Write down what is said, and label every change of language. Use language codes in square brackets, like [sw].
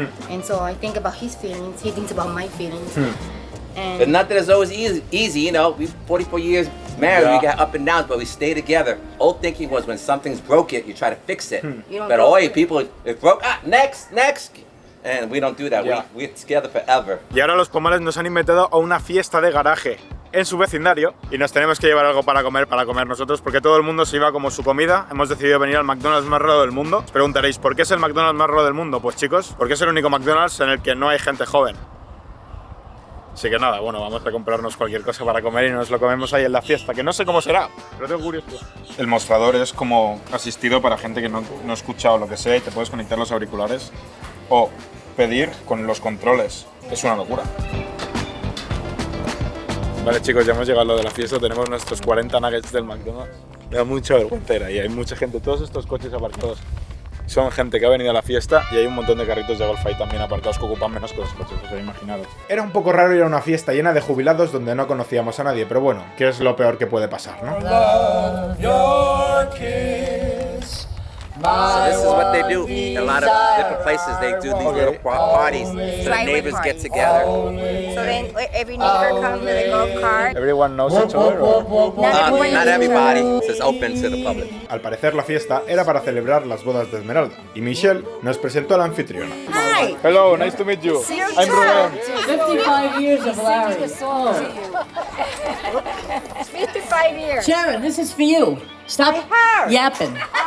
[en] And so I think about his feelings, he thinks about my feelings. And And not that it's always easy, you know. We 44 years married, Yeah. we got up and downs, but we stay together. Old thinking was when something's broke it, you try to fix it. You don't But go- hoy, people, it broke, next. And we don't do that. Yeah. We're together forever. [es] Y ahora los Pomales nos han invitado a una fiesta de garaje en su vecindario y nos tenemos que llevar algo para comer nosotros porque todo el mundo se iba como su comida. Hemos decidido venir al McDonald's más raro del mundo. Os preguntaréis, ¿por qué es el McDonald's más raro del mundo? Pues chicos, porque es el único McDonald's en el que no hay gente joven. Así que nada, bueno, vamos a comprarnos cualquier cosa para comer y nos lo comemos ahí en la fiesta, que no sé cómo será, pero tengo curiosidad. El mostrador es como asistido para gente que no ha escuchado lo que sea y te puedes conectar los auriculares o pedir con los controles. Es una locura. Vale chicos, ya hemos llegado a lo de la fiesta, tenemos nuestros 40 nuggets del McDonald's. Me da mucha vergüenza y hay mucha gente, todos estos coches aparcados son gente que ha venido a la fiesta y hay un montón de carritos de golf ahí también aparcados que ocupan menos que los coches, os habéis imaginado. Era un poco raro ir a una fiesta llena de jubilados donde no conocíamos a nadie, pero bueno, ¿qué es lo peor que puede pasar, no? [en] So this is what they do. In a lot of different places, they do these little parties so the Driveway neighbors get parties. together. so then every neighbor comes with a golf cart. Everyone knows each other, or? Not everybody. It's open to the public. [es] Al parecer la fiesta era para celebrar las bodas de Esmeralda y Michelle nos presentó a la anfitriona. [en] Hi! Hello, nice to meet you. I'm Rubén. 55 years of Larry. 55 years. Sharon, this is for you. Stop yapping.